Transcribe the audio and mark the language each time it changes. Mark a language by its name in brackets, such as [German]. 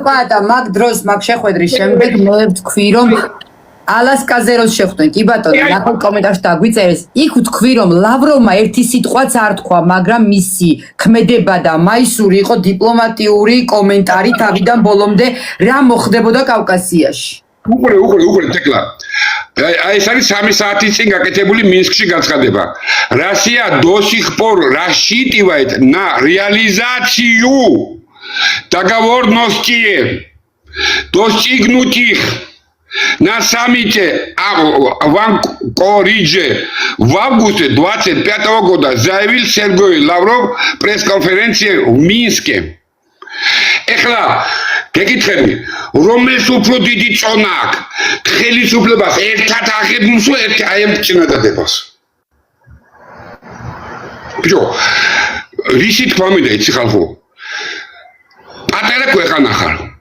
[Georgian] და მაგ დროს მაგ შეხვედრის შემდეგ მე ვთქვი რომ ალასკაზე რო შეხვდნენ კი ბატონო ნახოთ კომენტარში დაგვიწერეს იქ ვთქვი რომ ლავროვმა ერთი სიტყვაც არ თქვა მაგრამ მისი ქმედება და მაისური იყო დიპლომატიური კომენტარი თავიდან ბოლომდე რა მოხდებოდა კავკასიაში უყურე თეკლა. Აი ეს არის 3 საათის წინ გაკეთებული მინსკში განცხადება. [Russian] Россия до сих пор рассчитывает на реализацию договоренностей, достигнуть их на саммите в Анкоридже в августе 25 года, заявил Сергей Лавров в пресс-конференции в Минске. [Georgian] Ეხლა გეკითხები, რომელს უფრო დიდი წონა აქვს? ხელისუფლებას ერთად აღებულს თუ აი ამ წინადადებას? ბიჭო, რისი თქმა მინდა იცი ხალხო? პატარა ქვეყანა ხარ.